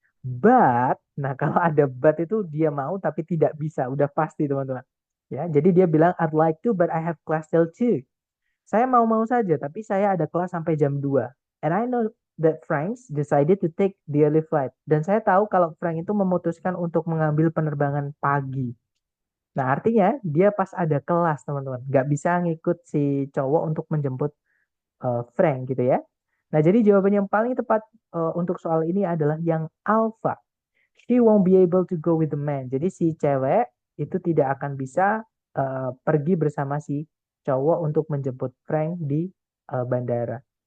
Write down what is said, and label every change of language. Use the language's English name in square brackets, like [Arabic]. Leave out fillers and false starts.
[Indonesian] But, nah kalau ada but itu dia mau tapi tidak bisa. Udah pasti, teman-teman. Ya, jadi dia bilang, [English] I'd like to, but I have class till 2. [Indonesian] Saya mau-mau saja, tapi saya ada kelas sampai jam 2. [English] And I know that Frank decided to take the early flight. [Indonesian] Dan saya tahu kalau Frank itu memutuskan untuk mengambil penerbangan pagi. Nah, artinya dia pas ada kelas, teman-teman. Nggak bisa ngikut si cowok untuk menjemput Frank gitu ya. Nah, jadi jawaban yang paling tepat untuk soal ini adalah yang alpha. [English] She won't be able to go with the man. [Indonesian] Jadi si cewek itu tidak akan bisa pergi bersama si cowok untuk menjemput Frank di bandara.